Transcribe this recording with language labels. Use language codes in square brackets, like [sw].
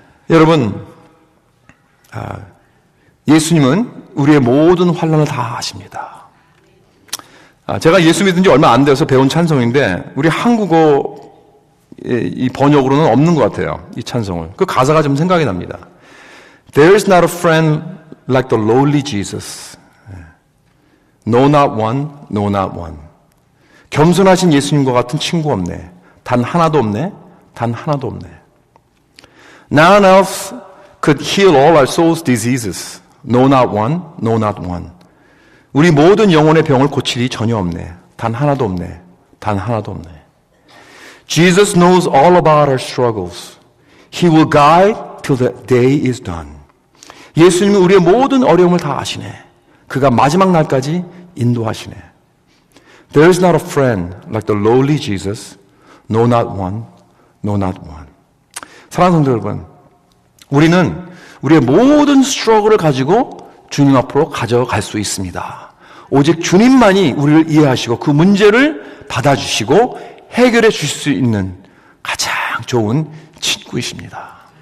[ko] 여러분, 예수님은 우리의 모든 환난을 다 아십니다. 제가 예수 믿은 지 얼마 안 돼서 배운 찬송인데 우리 한국어 이 번역으로는 없는 것 같아요. 이 찬송을. 그 가사가 좀 생각이 납니다. [en] There is not a friend like the lowly Jesus. No not one, no not one. [ko] 겸손하신 예수님과 같은 친구 없네. 단 하나도 없네. 단 하나도 없네. [en] None else could heal all our soul's diseases. No not one, no not one. [ko] 우리 모든 영혼의 병을 고칠 이 전혀 없네. 단 하나도 없네. 단 하나도 없네. [en] Jesus knows all about our struggles. He will guide till the day is done. [ko] 예수님은 우리의 모든 어려움을 다 아시네. 그가 마지막 날까지 인도하시네. [en] There is not a friend like the lowly Jesus. No not one, no not one. [ko] 사랑하는 성도 여러분, 우리는 우리의 모든 스트러글을 가지고 주님 앞으로 가져갈 수 있습니다. 오직 주님만이 우리를 이해하시고 그 문제를 받아주시고 해결해 주실 수 있는 가장 좋은 친구이십니다.